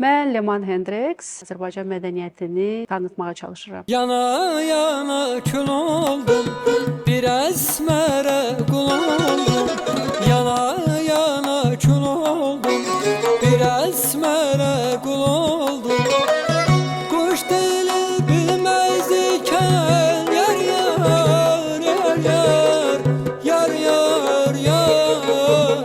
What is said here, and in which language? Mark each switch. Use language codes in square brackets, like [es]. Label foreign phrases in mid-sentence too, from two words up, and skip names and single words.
[az] Mən Leman Hendrix, Azərbaycan mədəniyyətini tanıtmağa çalışıram. [tr] Yana yana kül oldum, bir esmere kul oldum. Yana yana kül oldum, bir esmere kul oldum. Kuş dili bilmez iken yar yar yar yar yar yar yar.